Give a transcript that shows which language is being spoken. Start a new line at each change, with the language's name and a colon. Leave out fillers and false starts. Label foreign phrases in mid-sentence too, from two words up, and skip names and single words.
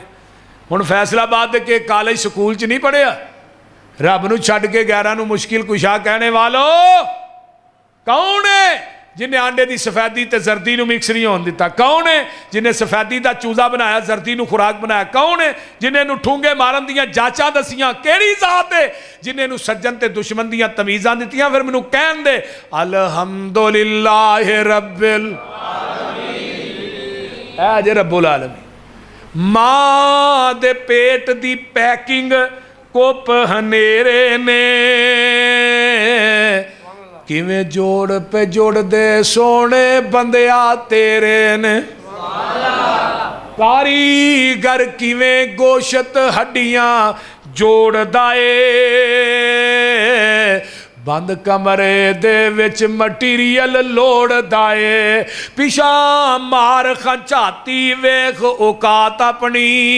Punjabi: ہُݨ فیصل آباد کے کالج سکول چ نہیں پڑھیا رب نوں چھڈ کے 11 نوں مشکل کشا کہنے والو کون ہے جنہیں آنڈے کی سفیدی تے زردی نوں مکس نہیں ہونے دتا کون ہے جنہیں سفیدی کا چوزہ بنایا زردی نوں خوراک بنایا کون ہے جنہیں نوں ٹھونگے مارن دیاں جاچاں دسیاں کیہڑی ذات ہے جنہیں نوں سجن تے دشمن دیاں تمیزاں دتیاں فیر مینوں کہن دے
Arabic: الحمد لله رب
Punjabi: عالمین اے جے
Arabic: رب العالمين
Punjabi: ماں دے پیٹ دی پیکنگ گھپ ہنیرے نے کیویں جوڑ پے جوڑ دے سوہنے بندیا تیرے نے کاریگر کیویں گوشت ہڈیاں جوڑدا اے بند کمرے دے وچ مٹیریل لوڑدا اے پچھا مار کھچاتی ویکھ اوقات اپنی